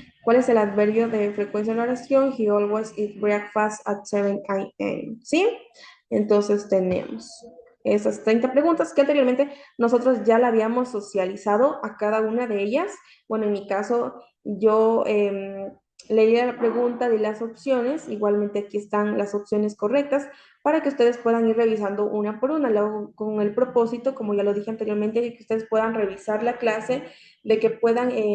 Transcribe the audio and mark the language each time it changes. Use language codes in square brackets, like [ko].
[es] ¿Cuál es el adverbio de frecuencia en la oración? [en] He always eats breakfast at 7 a.m. [es] ¿Sí? Entonces tenemos esas 30 preguntas que anteriormente nosotros ya la habíamos socializado a cada una de ellas. Bueno, en mi caso, yo leía la pregunta de las opciones, igualmente aquí están las opciones correctas para que ustedes puedan ir revisando una por una, luego, con el propósito, como ya lo dije anteriormente, de que ustedes puedan revisar la clase, de que puedan